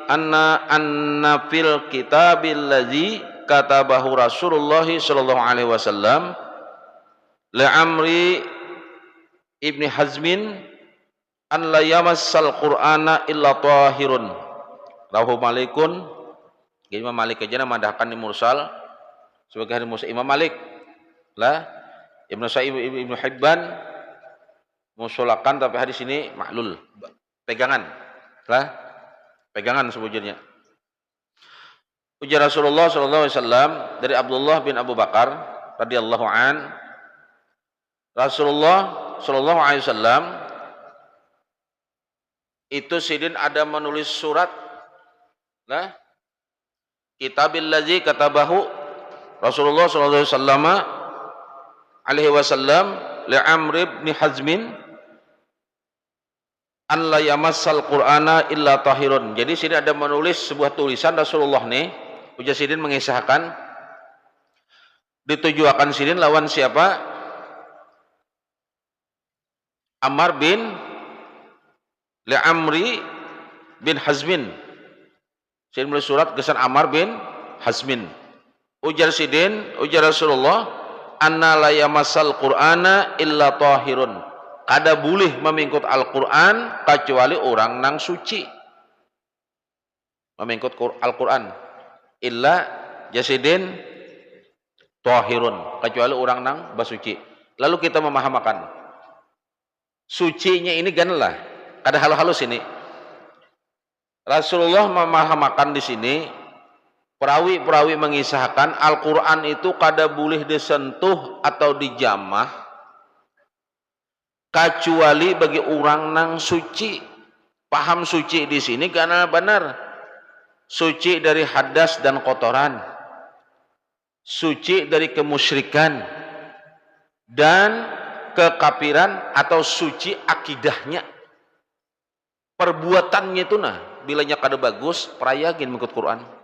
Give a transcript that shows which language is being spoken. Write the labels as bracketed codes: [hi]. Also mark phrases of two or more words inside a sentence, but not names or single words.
[ar] الذي كتبه رسول الله صلى الله عليه وسلم لعمرو ابن حزم أن لا يمس القرآن إلا طاهر. رواه مالك. [bjn] Imam Malik aja madahkan di mursal sebagai hadis mursal Imam Malik. Lah Ibnu Sa'ib Ibnu Hibban musolakan tapi hadis ini maklul. Pegangan. Lah pegangan sebujurnya. Ujar Rasulullah [ar] صلى الله عليه وسلم [bjn] dari Abdullah bin Abu Bakar [ar] رضي الله عنه, [bjn] Rasulullah [ar] صلى الله عليه وسلم [bjn] itu sidin ada menulis surat nah [ar] كتاب الذي كتبه رسول الله صلى الله عليه وسلم لعمرو بن حزم أن لا يمس القرآن إلا طاهر. [bjn] Jadi sini ada menulis sebuah tulisan Rasulullah nih, ujar sidin mengisahkan ditujuakan sidin lawan siapa? Ammar bin li Amri bin Hazmin. Sidin menulis surat kesan Ammar bin Hazmin. Ujar sidin, ujar Rasulullah, [ar] أن لا يمس القرآن إلا طاهر. [bjn] Kada boleh memingkut Al-Quran kecuali orang nang suci. Memingkut Al-Quran [ar] إلا جسد طاهر, [bjn] kecuali orang nang basuci. Lalu kita memahamakan sucinya ini ganlah ada halus-halus ini. Rasulullah memahamakan di sini, perawi-perawi mengisahkan Al-Quran itu kada boleh disentuh atau dijamah kecuali bagi orang nang suci. Paham suci di sini karena benar suci dari hadas dan kotoran, suci dari kemusyrikan dan kekafiran, atau suci akidahnya, perbuatannya itu nah bilanya kada bagus perayagin mengikut Quran.